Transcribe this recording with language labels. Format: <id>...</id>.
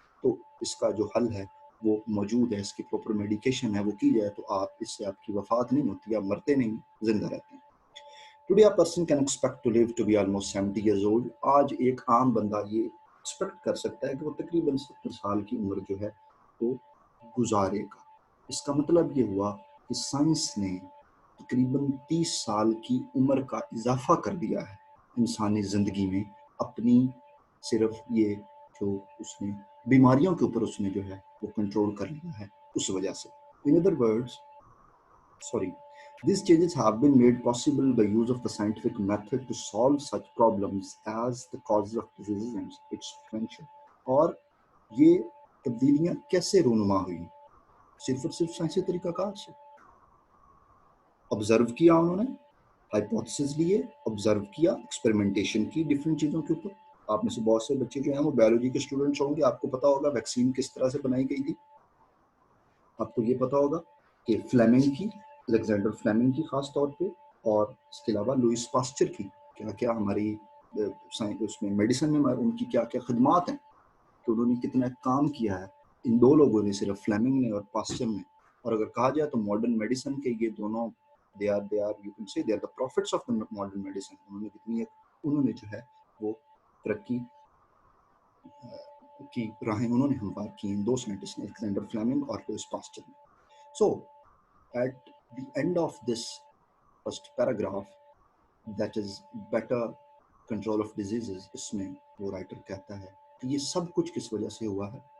<ur>تو اس کا جو حل ہے وہ موجود ہے، اس کی پراپر میڈیکیشن ہے، وہ کی جائے تو اس سے آپ کی وفات نہیں ہوتی، آپ مرتے نہیں، زندہ رہتے ہیں.</ur> <en>Today a person can expect to live to be almost 70 years old.</en> <ur>آج ایک عام بندہ یہ ایکسپیکٹ کر سکتا ہے کہ وہ تقریباً 70 سال کی عمر جو ہے وہ گزارے گا. اس کا مطلب یہ ہوا کہ سائنس نے تقریباً 30 سال کی عمر کا اضافہ کر دیا ہے انسانی زندگی میں، اپنی صرف یہ جو اس نے بیماریوں کے اوپر اس نے جو ہے وہ کنٹرول کر لیا ہے اس وجہ سے.</ur> <en>In other words, these changes have been made possible by use of the scientific method to solve such problems as the causes of diseases and its prevention.</en> <ur>اور یہ تبدیلیاں کیسے رونما ہوئی؟ صرف اور صرف سائنسی طریقہ کار سے. آبزرو کیا انہوں نے، ہائپوتھیسز لیے، آبزرو کیا، ایکسپیریمنٹیشن کی ڈفرینٹ چیزوں کے اوپر. آپ میں سے بہت سے بچے جو ہیں وہ بایولوجی کے اسٹوڈنٹس ہوں گے، آپ کو پتا ہوگا ویکسین کس طرح سے بنائی گئی تھی. آپ کو یہ پتا ہوگا کہ فلیمنگ کی، الیگزینڈر فلیمنگ کی خاص طور پہ، اور اس کے علاوہ لوئس پاسچر کی کیا کیا ہماری اس میں میڈیسن میں ان کی کیا کیا خدمات ہیں، کہ انہوں نے کتنا کام کیا ہے ان دو لوگوں نے، صرف فلیمنگ نے اور پاسچر نے. اور اگر کہا جائے تو ماڈرن میڈیسن کے یہ دونوں</ur> <en>you can say they are the prophets of the modern medicine.</en> <ur>انہوں نے جو ہے وہ ترقی کی راہیں انہوں نے ہموار کی ہیں، دو سائنٹسٹ نے، الیگزینڈر فلیمنگ اور لوئس پاسچر نے.</ur> <en>So at the end of this first paragraph, that is better control of diseases،</en> <ur>اس میں وہ رائٹر کہتا ہے کہ یہ سب کچھ کس وجہ سے ہوا ہے.</ur>